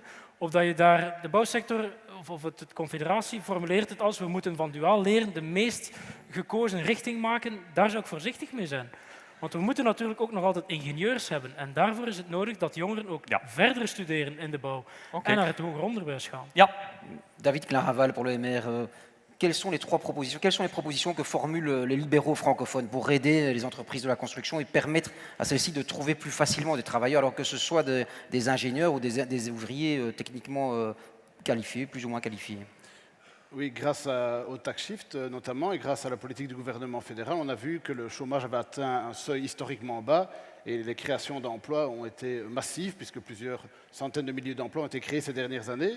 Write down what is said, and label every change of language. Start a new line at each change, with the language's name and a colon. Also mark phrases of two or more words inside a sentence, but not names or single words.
Dutch: Of dat je daar de bouwsector of de Confederatie formuleert het als we moeten van duaal leren de meest gekozen richting maken, daar zou ik voorzichtig mee zijn. Want we moeten natuurlijk ook nog altijd ingenieurs hebben. En daarvoor is het nodig dat jongeren ook verder studeren in de bouw en naar het hoger onderwijs gaan. Ja,
French: David Claraval pour le MR. Quelles sont les propositions que formulent les libéraux francophones pour aider les entreprises de la construction et permettre à celles-ci de trouver plus facilement des travailleurs, alors que ce soit des ingénieurs ou des ouvriers techniquement qualifiés, plus ou moins qualifiés? Oui, grâce au tax shift notamment et grâce à la politique du gouvernement fédéral, on a vu que le chômage avait atteint un seuil historiquement bas et les créations d'emplois ont été massives puisque plusieurs centaines de milliers d'emplois ont été créés ces dernières années.